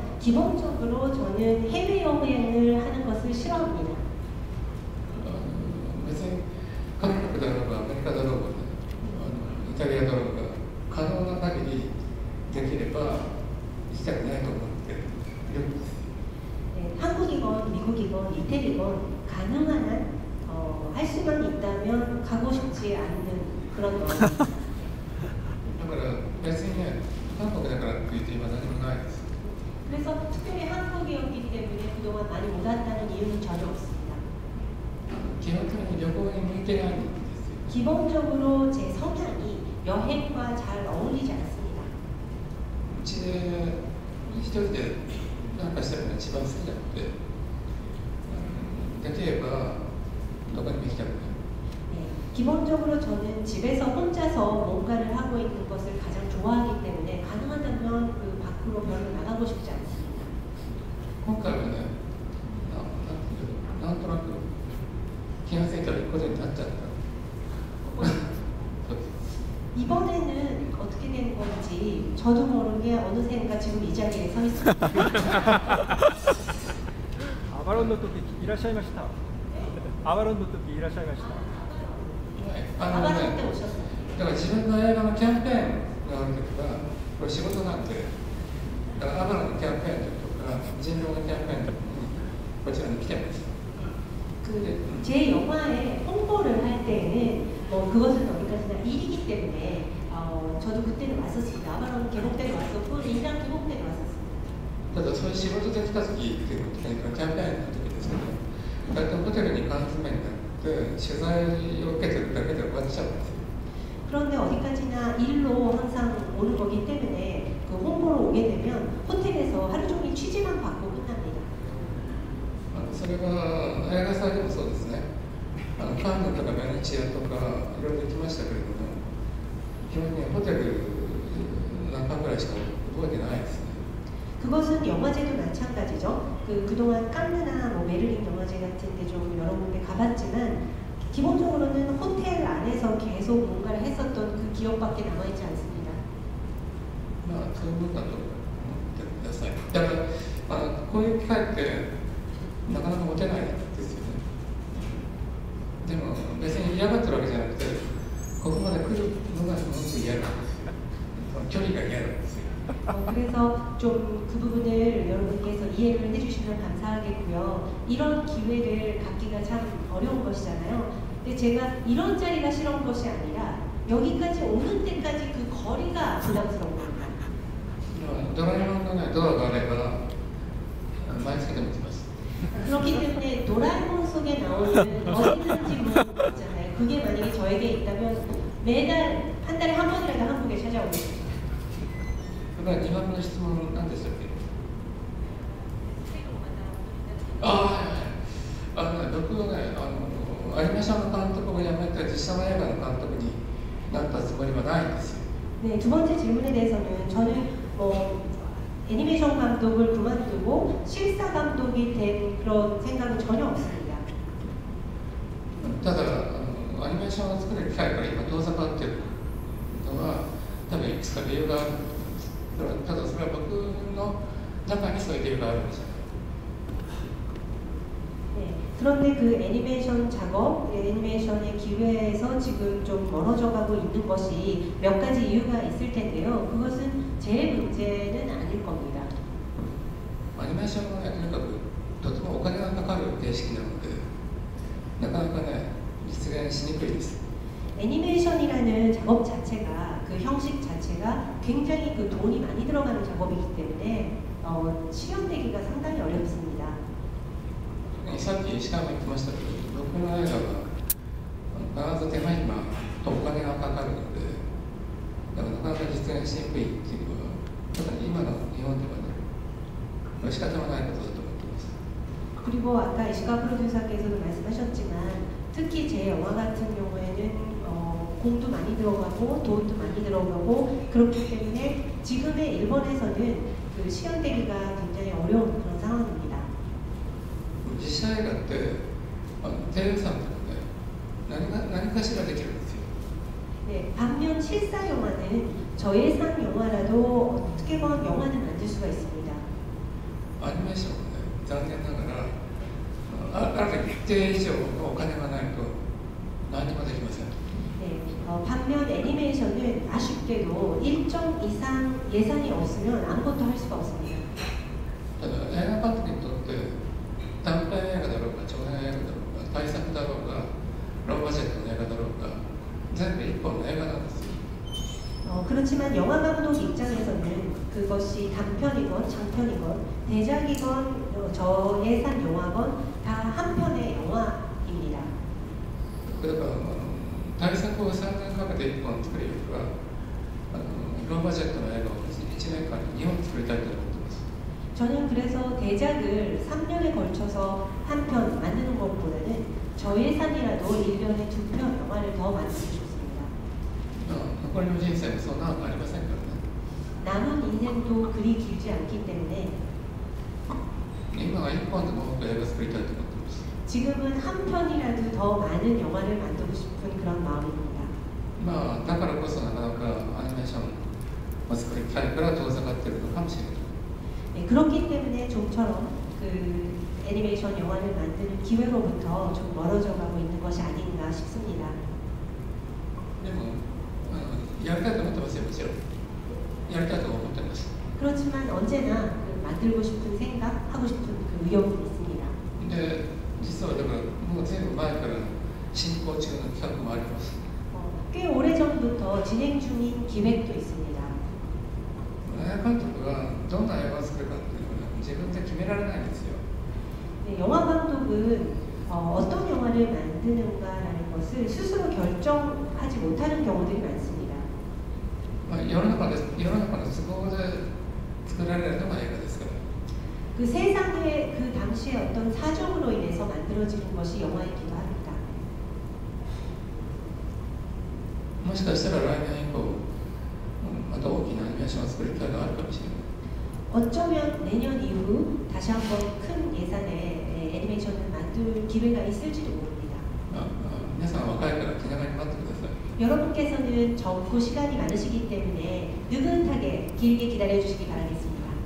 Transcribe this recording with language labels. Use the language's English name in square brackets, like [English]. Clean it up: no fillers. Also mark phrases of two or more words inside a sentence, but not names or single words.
[Korean] 기본적으로 저는 해외 여행을 하는 것을 싫어합니다. [Japanese] 別に韓国だろうがアメリカだろうが、イタリアだろうが可能な限りできれば行きたくないと思っているんです。 [Korean] 네, 한국이건 미국이건 이태리건 가능한 한 할 수만 있다면 가고 싶지 않는 그런 여행. [Japanese] だから別にね、韓国だからって言って今何もないです。 [Korean] 그래서 특별히 한국이었기 때문에 그동안 많이 못 왔다는 이유는 전혀 없습니다. [Japanese] 基本的に旅行に向いてないんですよ。 [Korean] 기본적으로 제 성향이 여행과 잘 어울리지 않습니다. [Japanese] うちで一人でなんかしてるのが一番好きなので、できればどこにも行きたくない。 [Korean] 네, 기본적으로 저는 집에서 혼자서 뭔가를 하고 있는 것을 가장 좋아하기 때문에 가능하다면 그 밖으로 별로 나가고 싶지 않습니다. [Japanese] 今回はね、なんとなく気がついたら行くことになっちゃった。 [Korean] 이번에는 어떻게 된 건지 저도 모르게 어느샌가 지금 이 자리에 서 있습니다. [Japanese] アバロンの時いらっしゃいました。アバロンの時いらっしゃいました。 [Korean] 아바라 때 오셨어요. [Japanese] だから自分の映画のキャンペーンがあるときは、これ仕事なんで、だからアバラのキャンペーンとか、人狼のキャンペーンとかにこちらに来てます。 [Korean] 제 영화에 홍보를 할 때에는 뭐 그것은 어디까지나 일이기 때문에 저도 그때는 왔었습니다. 아바론 개봉 때도 왔었고 인당 개봉 때도 왔었습니다. [Japanese] ただそういう仕事で来たときっていうことで、キャンペーンのときですけど、大体ホテルに缶詰になって取材を受けてるだけで終わっちゃうんですよ。 [Korean] 그런데 어디까지나 일로 항상 오는 거기 때문에 그 홍보로 오게 되면 호텔에서 하루 종일 취재만 받고 끝납니다. [Japanese] それは映画祭でもそうですね。カンヌとかベネチアとかいろいろ行きましたけれども、基本的にホテル何泊ぐらいしか覚えてないですね。 [Korean] 그것은 영화제도 마찬가지죠. 그동안 칸느나 뭐 베를린 영화제 같은 데 좀 여러 군데 가봤지만 기본적으로는 호텔 안에서 계속 뭔가를 했었던 그 기억밖에 남아있지 않습니다. [Japanese] まあそういうものだと思ってください。だからこういう機会ってなかなか持てないですよね。でも別に嫌がってるわけじゃなくて、ここまで来るのがすごく嫌なんですよ。距離が嫌なんですよ。 [Korean] 그래서 좀 그 부분을 여러분께서 이해를 해주시면 감사하겠고요. 이런 기회를 갖기가 참 어려운 것이잖아요. 근데 제가 이런 자리가 싫은 것이 아니라 여기까지 오는 데까지 그 거리가 부담스러운 겁니다. [Japanese] ドラえもんのねドアがあれば毎月でも来ます。 [Korean] 그렇기 때문에 도라에몽 속에 나오는 어디든지 문 있잖아요. 그게 만약에 저에게 있다면 매달 한 달에 한 번이라도 한국에 찾아오겠습니다. [Japanese] それから2番目の質問なんでしたっけ？僕はねアニメーションの監督を辞めて実写の映画の監督になったつもりはないんですよ。 [Korean] 네, 두 번째 질문에 대해서는 저는 애니메이션 감독을 그만두고 실사 감독이 된 그런 생각은 전혀 없습니다. [Japanese] ただアニメーションを作る機会から今遠ざかっているのは多分いくつか理由があるんです。ただそれは僕の中にそういう理由があるんですよ。 [Korean] 네, 그런데 그 애니메이션 작업, 애니메이션의 기회에서 지금 좀 멀어져 가고 있는 것이 몇 가지 이유가 있을 텐데요. 그것은 제 문제는 아닐 겁니다. [Japanese] アニメーションはね、とにかくとてもお金がかかる形式なので、なかなかね、実現しにくいです。 [Korean] 애니메이션이라는 작업 자체가 그 형식 자체가 굉장히 그 돈이 많이 들어가는 작업이기 때문에 실현되기가 상당히 어렵습니다. [Japanese] さっき石川も言ってましたけど、僕の映画は必ず手間暇とお金がかかるので、だからなかなか実現しにくいっていうのは、特に今の日本ではね、仕方がないことだと思っています。 [Korean] 그리고 아까 이시카 프로듀서께서도 말씀하셨지만 특히 제 영화 같은 경우에는 공도 많이 들어가고 돈도 많이 들어가고 그렇기 때문에 지금의 일본에서는 그 실현되기가 굉장히 어려운 그런 상황입니다. [Japanese] 実写映画って低予算とかね、何かしらできるんですよ。 [Korean] 네, 반면 실사 영화는 저예산 영화라도 어떻게건 영화는 만들 수가 있습니다. [Japanese] アニメーションはね、残念ながらある一定以上のお金がないと何もできません。 [Korean] 네, 반면 애니메이션은 아쉽게도 일정 이상 예산이 없으면 아무것도 할 수가 없습니다. [Japanese] ただ映画監督にとって短編映画だろうが長編映画だろうが大作だろうがローバジェットの映画だろうが全部一本の映画なんですよ。 [Korean] 그렇지만 영화 감독 입장에서는 그것이 단편이건 장편이건 대작이건 저예산 영화건 다 한 편의 영화입니다. [Japanese] だから大作を3年かけて1本作るよりはローバジェットの映画を1年間に2本作りたいと思っています。 [Korean] 저는 그래서 대작을 3년에 걸쳐서 한 편 만드는 것보다는 저예산이라도 1년에 2편 영화를 더 만들고 싶습니다. [Japanese] 残りの人生もそんなのありませんからね。 [Korean] 남은 인생도 그리 길지 않기 때문에 [Japanese] 今は1本でも多く映画作りたいと思っています。 [Korean] 지금은 한 편이라도 더 많은 영화를 만들고 싶은 그런 마음입니다. [Japanese] だからこそなかなかアニメーションを作る機会から遠ざかっているのかもしれない。 [Korean] 네, 그렇기 때문에 좀처럼 그 애니메이션 영화를 만드는 기회로부터 좀 멀어져 가고 있는 것이 아닌가 싶습니다. [Japanese] でもやりたいと思ってますよ、もちろん。やりたいと思ってます。 [Korean] 그렇지만 언제나 그 만들고 싶은 생각, 하고 싶은 그 의욕은 있습니다. [Japanese] で、実はだからもうずいぶん前から進行中の企画もあります。 [Korean] 꽤 오래전부터 진행 중인 기획도 있습니다. [Japanese] 映画監督がどんな映画を作るかっていうのは自分で決められないんですよ。 [Korean] 네, 영화 감독은 어떤 영화를 만드는가라는 것을 스스로 결정하지 못하는 경우들이 많습니다. [Japanese] 世の中の都合で作られるのが映画ですから。 [Korean] 그 세상의 그 당시의 어떤 사정으로 인해서 만들어지는 것이 영화이기도 합니다. [Japanese] もしかしたら来年以降、また大きなアニメーションを作る機会があるかもしれない。 [Korean] 어쩌면 내년 이후 다시 한번 큰 예산의 애니메이션을 만들 기회가 있을지도 모릅니다. [Japanese] 皆さん若いから気長に待ってください。 [Korean] 여러분께서는 젊고 시간이 많으시기 때문에 느긋하게 길게 기다려주시기 바라겠습니다.